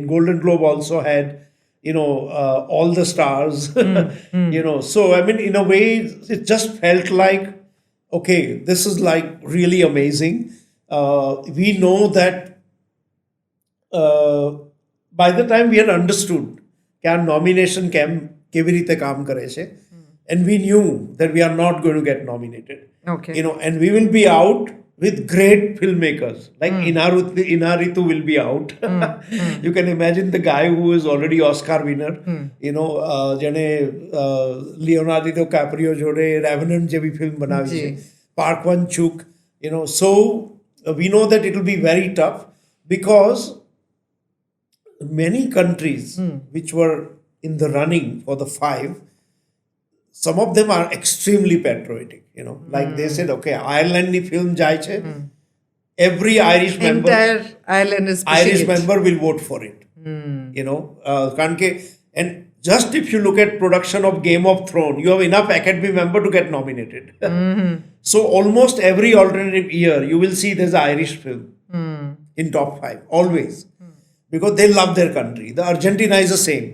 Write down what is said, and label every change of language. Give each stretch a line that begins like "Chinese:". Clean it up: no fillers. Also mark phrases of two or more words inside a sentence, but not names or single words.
English: Golden Globe also had, all the stars. So I mean, in a way, it just felt like, okay, this is like really amazing. We know that by the time we had understood
Gujarati: કે આ nomination કેવી રીતે કામ કરે છે,
English: and we knew that we are not going to get nominated. Okay. And we will be out with great filmmakers. Like Inaritu will be out. You can imagine the guy who is already Oscar winner.
Gujarati: Leonardo DiCaprio jode Revenant જેવી film બનાવી છે.
English: Park Chan-wook. So we know that it will be very tough because many countries which were in the running for the 5, some of them are extremely patriotic. Like they said, okay, Ireland
Gujarati: ની ફિલ્મ જાય છે,
English: every Entire Ireland is pushing Irish it. member will vote for it.
Gujarati: કારણ કે
English: and just if you look at production of Game of Thrones, you have enough Academy member to get nominated. So almost every alternative year, you will see there's an Irish film in top 5, always. Because they love their country. The Argentina is the same.